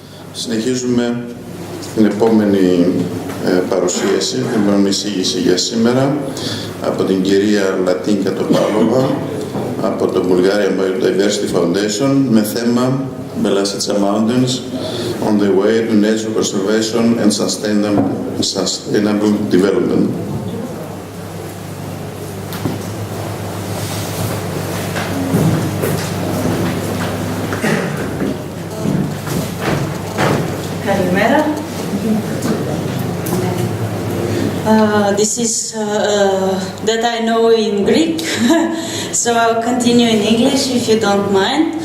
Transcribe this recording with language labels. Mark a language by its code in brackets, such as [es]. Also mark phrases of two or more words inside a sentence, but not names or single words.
[el] Συνεχίζουμε την επόμενη παρουσίαση, την επόμενη εισήγηση για σήμερα από την κυρία Latinka από το Bulgarian Biodiversity Foundation με θέμα Latinka Mountains on the way to nature conservation and sustainable development. [en] This is that I know in Greek, so I'll continue in English if you don't mind.